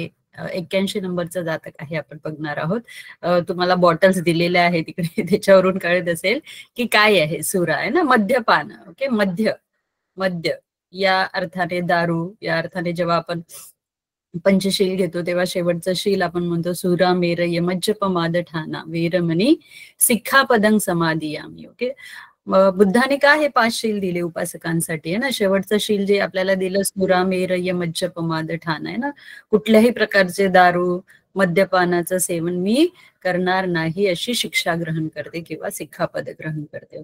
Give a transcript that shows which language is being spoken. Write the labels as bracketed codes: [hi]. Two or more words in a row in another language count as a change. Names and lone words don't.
[mr] 81 नंबरचं जातक आहे आपण बघणार आहोत. तुम्हाला बॉटल्स दिलेल्या आहेत तिकडे, त्याच्यावरून कळत असेल की काय आहे. सुरा आहे ना, मद्यपान. ओके, मद्य या अर्थाने दारू, या अर्थाने जेव्हा आपण पंचशील घेतो तेव्हा शेवटचं शील आपण म्हणतो [pi] सुरा मेर यमज्जपमाद ठाणा वेरमणी सिक्खापदं समाधियामी. [mr] ओके, बुद्धाने का हे 5 शील दिले उपासकांसाठी आहे ना. शेवटचं शील जे आपल्याला दिलं [pi] सुरा मेर यमज्जपमाद ठाणा [mr] आहे ना, कुठल्याही प्रकारचे दारू मद्यपानाचं सेवन मी करणार नाही अशी शिक्षा ग्रहण करते किंवा सिक्खापद ग्रहण करते.